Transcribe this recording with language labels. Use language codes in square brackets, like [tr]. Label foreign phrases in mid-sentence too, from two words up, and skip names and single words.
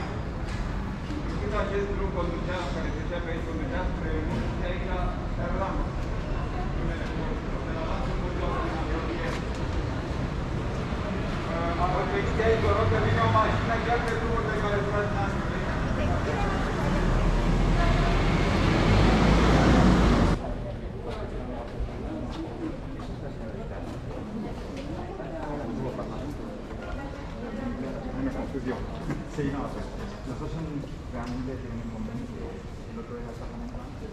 [ro] Când acest drum conducea, care trecea pe aici, conducea spre munți, aici Serrano. Numele de la lanțul muntos în apropiere. Vedeți aici, vă rog, că vine o mașină chiar pe drumul de care stați în anul. [es] Sí, no, nosotros realmente tenemos un convenio que el otro día está comentando.